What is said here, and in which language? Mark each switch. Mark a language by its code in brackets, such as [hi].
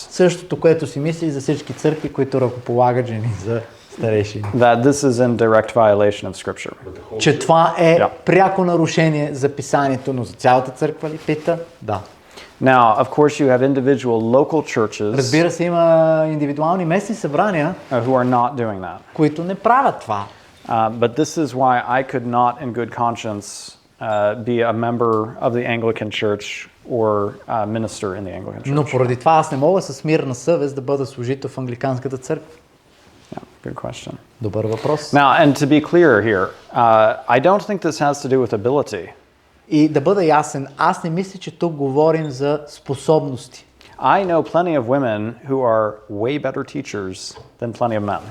[bg] Същото, което си мисли за всички църкви, които ръкополагат жени за старейшини. [en] That this is in direct violation of Scripture. [bg] Че това е Да. пряко нарушение за писанието, но за цялата църква ли пита? Да. [en] Now, of course, you have individual local churches [bg] Разбира се, има индивидуални местни събрания, [en] who are not doing that. [bg] които не правят това. [en] But this is why I could not, in good conscience, be a member of the Anglican Church or minister in the Anglican Church. [bg] Но поради това аз не мога с мирна съвест да бъда служител в англиканската църква. [en] Yeah, good question. [bg] Добър въпрос. [en] Now, and to be clear here, I don't think this has to do with ability. [bg] И да бъда ясен, аз не мисля, че тук говорим за способности. [en] I know plenty of women who are way better teachers than plenty of men.